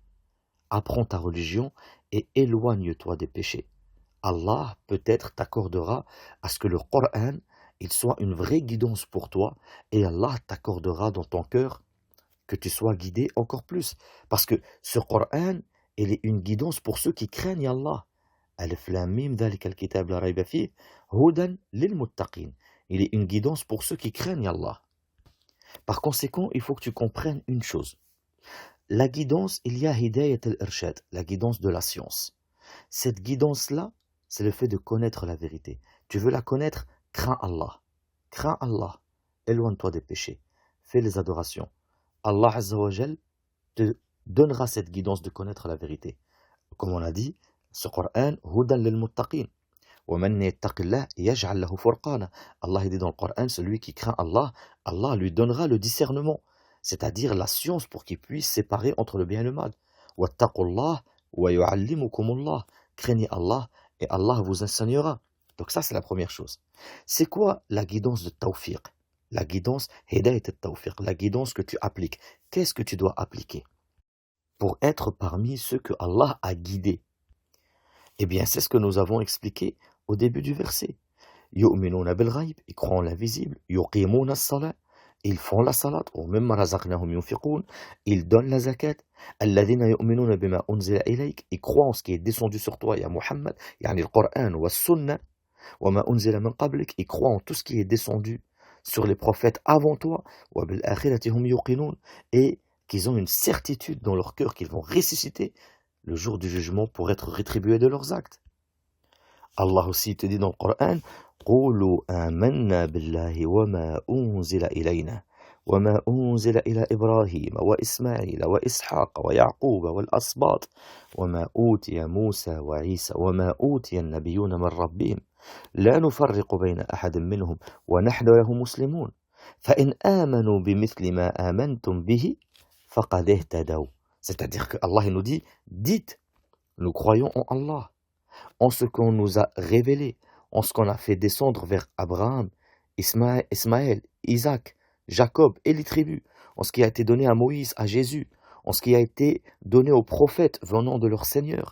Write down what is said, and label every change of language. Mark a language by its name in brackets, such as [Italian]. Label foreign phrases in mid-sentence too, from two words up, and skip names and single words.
[French] Apprends ta religion et éloigne-toi des péchés. Allah peut-être t'accordera à ce que le Coran il soit une vraie guidance pour toi et Allah t'accordera dans ton cœur que tu sois guidé encore plus. Parce que ce Coran, il est une guidance pour ceux qui craignent Allah. [Arabic] الم ذلك الكتاب لا ريب فيه هدى للمتقين. [French] Il est une guidance pour ceux qui craignent Allah. Par conséquent, il faut que tu comprennes une chose. La guidance, il y a [Arabic] هداية الإرشاد, [French] la guidance de la science. Cette guidance-là, c'est le fait de connaître la vérité. Tu veux la connaître? Crains Allah. Crains Allah. Éloigne-toi des péchés. Fais les adorations. Allah [Arabic] عز وجل [French] te donnera cette guidance de connaître la vérité. Comme on a dit, ce Coran, [Arabic] هدى للمتقين. ومن يتق الله يجعل له فرقانا. [French] Allah dit dans le Coran, celui qui craint Allah, Allah lui donnera le discernement, c'est-à-dire la science pour qu'il puisse séparer entre le bien et le mal. [Arabic] واتقوا الله ويعلمكم الله. [French] Craignez Allah et Allah vous enseignera. Donc ça c'est la première chose. C'est quoi la guidance de tawfiq? La guidance, [Arabic] هداية التوفيق, [French] la guidance que tu appliques. Qu'est-ce que tu dois appliquer pour être parmi ceux que Allah a guidés? Eh bien, c'est ce que nous avons expliqué au début du verset. [Arabic] يؤمنون بالغيب, [French] ils croient en l'invisible. [Arabic] يقيمون الصلاة, [French] ils font la salat. [Arabic] ومما رزقناهم ينفقون, [French] ils donnent la zakat. [Arabic] الذين يؤمنون بما أنزل إليك, [French] ils croient en ce qui est descendu sur toi, [Arabic] يا محمد, [French] yani le Coran [Arabic] والسنة. وما أنزل من قبلك, [French] ils croient en tout ce qui est descendu sur les prophètes avant toi, et qu'ils ont une certitude dans leur cœur qu'ils vont ressusciter le jour du jugement pour être rétribués de leurs actes. Allah aussi te dit dans le Coran, [Arabic] قولوا آمنا بالله وما أنزل إلينا وما أنزل إلى إبراهيم وإسماعيل وإسحاق ويعقوب والأسباط وما أوتي موسى وعيسى وما أوتي النبيون من ربهم لا نفرق بين أحد منهم ونحن له مسلمون فإن آمنوا بمثل ما آمنتم به فقد اهتدوا. [French] C'est-à-dire que Allah nous dit, dites, nous croyons en Allah, en ce qu'on nous a révélé, en ce qu'on a fait descendre vers Abraham, Ismaël, Isaac, Jacob et les tribus, en ce qui a été donné à Moïse, à Jésus, en ce qui a été donné aux prophètes venant de leur Seigneur.